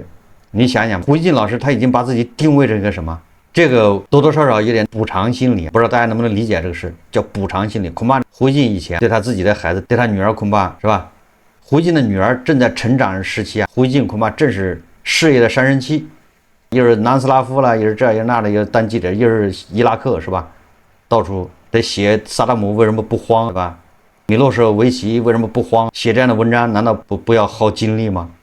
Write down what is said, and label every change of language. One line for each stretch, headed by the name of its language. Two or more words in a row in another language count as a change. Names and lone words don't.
Chinese: 你想想，胡锡進老師他已經把自己定位成一個什麼？這個多多少少有點補償心理，不知道大家能不能理解這個事，叫補償心理。恐怕胡锡進以前對他自己的孩子，对他女兒恐怕是吧？胡锡進的女兒正在成長時期啊，胡锡進恐怕正是事業的上升期，又是南斯拉夫了，又是這又那的，又當記者，又是伊拉克是吧？到處得寫薩達姆為什麼不慌是吧？米洛舍維奇為什麼不慌？寫這樣的文章難道不要耗精力嗎？